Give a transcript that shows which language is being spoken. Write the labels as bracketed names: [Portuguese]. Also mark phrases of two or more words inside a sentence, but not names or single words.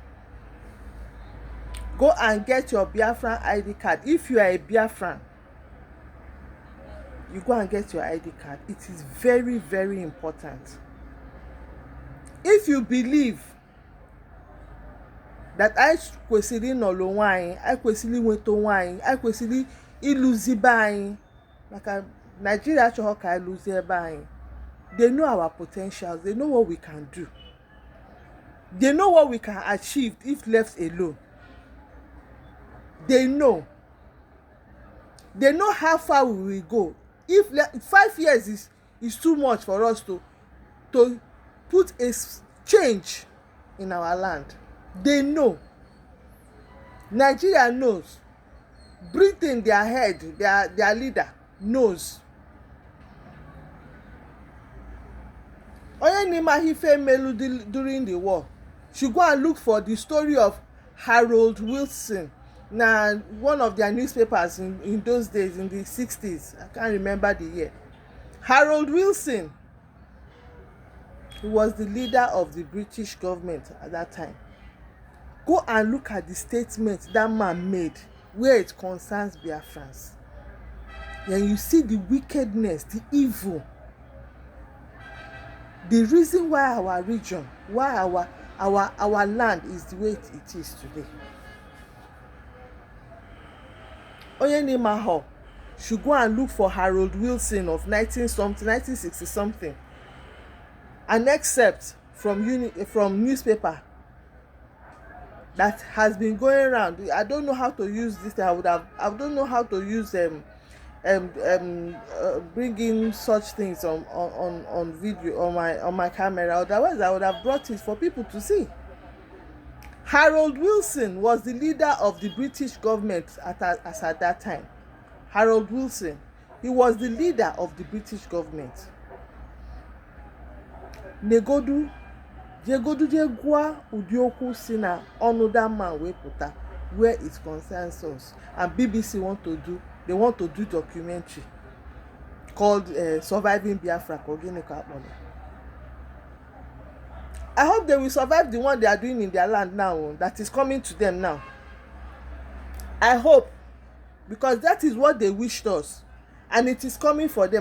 [English] Go and get your Biafran ID card. If you are a Biafran, you go and get your ID card. It is very, very important. If you believe that [Igbo] I kwesịrị ịnọrọ nwaanyị, I kwesịrị inweta nwaanyị, I kwesịrị ịlụzi be anyị, maka Nigeria achọghọ ka anyị lụzie ebe anyị. [English] They know our potentials. They know what we can do. They know what we can achieve if left alone. They know how far we will go. If 5 years is too much for us to put a change in our land. They know. Nigeria knows. Britain, their head, their leader, knows. [Igbo] Onye n'ime ife melu [English] during the war, she go and look for the story of Harold Wilson. Now, one of their newspapers in those days, in the 60s, I can't remember the year. Harold Wilson, who was the leader of the British government at that time. Go and look at the statement that man made where it concerns Biafrans. Then you see the wickedness, the evil. The reason why our region, why our land is the way it is today. [Igbo] onye n'ime ahụ [English] should go and look for Harold Wilson of 1960 something, an excerpt from newspaper that has been going around. I don't know how to use this. I don't know how to use bringing such things on video on my camera. Otherwise, I would have brought it for people to see. Harold Wilson was the leader of the British government at that time. Harold Wilson, he was the leader of the British government. [Igbo] Jegodu je gwa ụdị okwu si na ọnụ [English] that man [Igbo] wee pụta [English] where it concerns us. And BBC want to do documentary called Surviving Biafra. I hope they will survive the one they are doing in their land now, that is coming to them now. I hope, because that is what they wished us, and it is coming for them.